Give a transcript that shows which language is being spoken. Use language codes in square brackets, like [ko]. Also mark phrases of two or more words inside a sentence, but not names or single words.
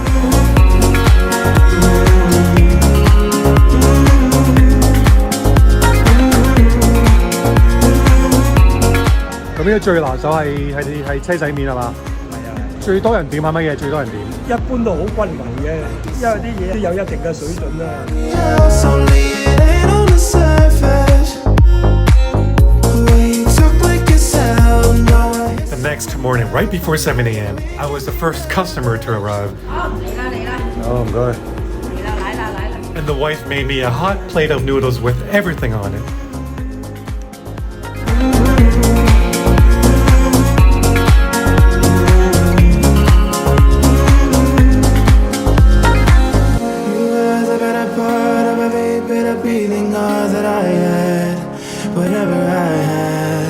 [yue] 咁呢個最拿手係車仔麵係嘛？係啊，最多人點係乜嘢？最多人點？一般都好均勻嘅，因為啲嘢都有一定嘅水準啦。 [en] Else, only it ain't on the surface. The way you talk like it sound, no way. The next morning, right before 7 a.m., I was the first customer to arrive. [yue] 嚟啦，唔該。嚟啦，來啦。 [en] And the wife made me a hot plate of noodles with everything on it. You were the better part of every bit of beating all that I had, whatever I had.